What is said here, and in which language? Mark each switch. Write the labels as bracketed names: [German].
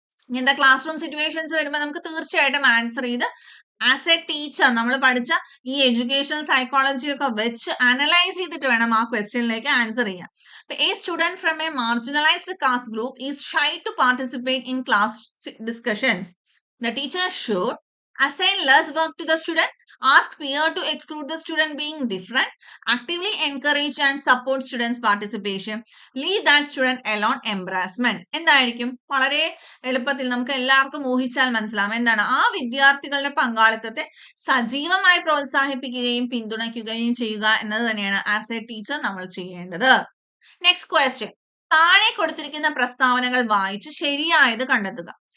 [Malayalam] ഇങ്ങനത്തെ class room situations വരുമ്പോൾ നമുക്ക് തീർച്ചയായിട്ടും ആൻസർ ചെയ്ത് [English] as a teacher [Malayalam] നമ്മൾ പഠിച്ച ഈ എഡ്യൂക്കേഷണൽ സൈക്കോളജി ഒക്കെ വെച്ച് അനലൈസ് ചെയ്തിട്ട് വേണം ആ ക്വസ്റ്റ്യനിലേക്ക് ആൻസർ ചെയ്യാൻ. [English] A student from a marginalised caste group is shy to participate in class discussions. The teacher should assign less work to the student, ask peer to exclude the student being different, actively encourage and support students' participation, leave that student alone. [Malayalam] Embarrassment എന്തായിരിക്കും? വളരെ എളുപ്പത്തിൽ നമുക്ക് എല്ലാവർക്കും ഊഹിച്ചാൽ മനസ്സിലാവും. എന്താണ്? ആ വിദ്യാർത്ഥികളുടെ പങ്കാളിത്തത്തെ സജീവമായി പ്രോത്സാഹിപ്പിക്കുകയും പിന്തുണയ്ക്കുകയും ചെയ്യുക എന്നത് തന്നെയാണ് [English] as a teacher [Malayalam] നമ്മൾ ചെയ്യേണ്ടത്. Next question. താഴെ കൊടുത്തിരിക്കുന്ന പ്രസ്താവനകൾ വായിച്ച് ശരിയായത് കണ്ടെത്തുക.